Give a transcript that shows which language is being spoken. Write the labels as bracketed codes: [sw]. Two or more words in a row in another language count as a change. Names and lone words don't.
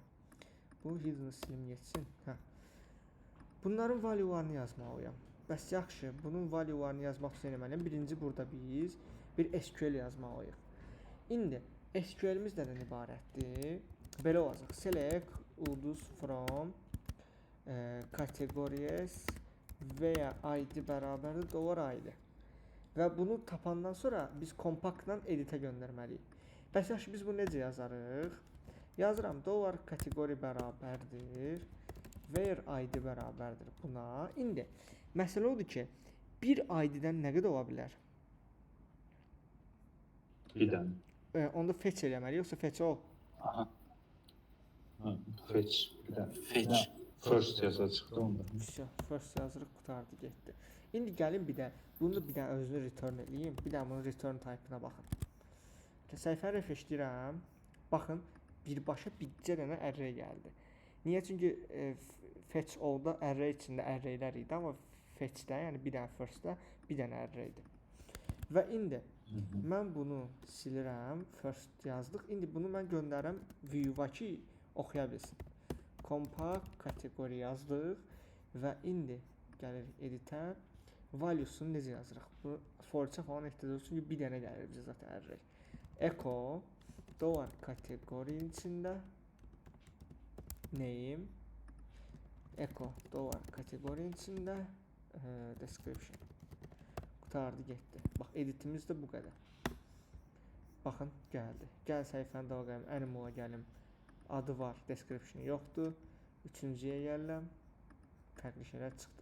[az] Bu hidden silim geçsin. Bunların valuelarını yazmalıyam. Bəs yaxşı, bunun valuelarını yazmaq üçün eləməliyəm. Birinci burada biz bir SQL yazmalıyıq. İndi SQL-imiz nədən ibarətdir? Belə olacaq. Select ulduz [en] from categories [az] və ya ID bərabərdir $ID. Və bunu tapandan sonra biz compact-la editə göndərməliyik. Bəs yaxşı, biz bunu necə yazarıq? Yazıram $category bərabərdir where ID bərabərdir buna. İndi məsələ odur ki, bir ID-dən nə qədər ola bilər? Bir dənə. Onda fetch eləməli, yoxsa fetch ol? Fetch. Bir dənə. Fetch. First yaza çıxdı onda. Vəsiyo, first yazırıq, qutardı, getdi. İndi gəlin bir də bunu bir də özünü return edeyim. Bir də bunun [en] return type-ına [az] baxın. Səhifəni refresh edirəm. Baxın, birbaşa bircə dənə array gəldi. Niyə? Çünki [en] fetch all-da [az] array içində arraylər idi, amma fetch-də, yəni bir dənə first-də bir dənə array-dir. Və indi mən bunu silirəm. First yazdıq. İndi bunu mən göndərirəm view-a ki, oxuya bilsin. Compact kateqori yazdıq və indi gəlirik editə. Valuesunu necə yazırıq? Bu for-a falan ehtiyac olsun ki, bir dənə gəlir bizə zaten array. [en] Echo dollar [az] kateqorinin içində name [en] echo dollar [az] kateqorinin içində description. Qutardı, getdi. Bax, editimiz də bu qədər. Baxın, gəldi. Gəl səhifəni davam edelim. Animal-a gəlim. Adı var, description yoxdur. Üçüncüyə gəlirəm. Fərqli şeylər çıxdı.